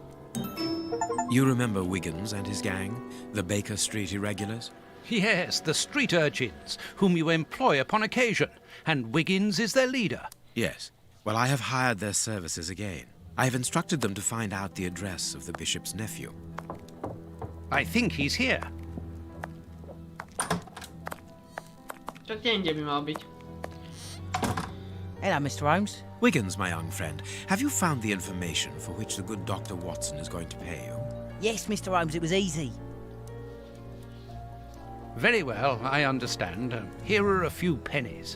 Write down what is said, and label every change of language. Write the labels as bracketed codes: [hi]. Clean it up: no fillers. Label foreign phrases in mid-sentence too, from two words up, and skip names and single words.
[en] You remember Wiggins and his gang, the Baker Street irregulars? Yes, the street urchins, whom you employ upon occasion, and Wiggins is their leader. Yes. Well, I have hired their services again. I have instructed them to find out the address of the bishop's nephew. I think he's here. [sk] Čo inde by mal byť? [en] Hello, Mr. Holmes. Wiggins, my young friend, have you found the information for which the good Dr. Watson is going to pay you? Yes, Mr. Holmes, it was easy. Very well, I understand. Here are a few pennies.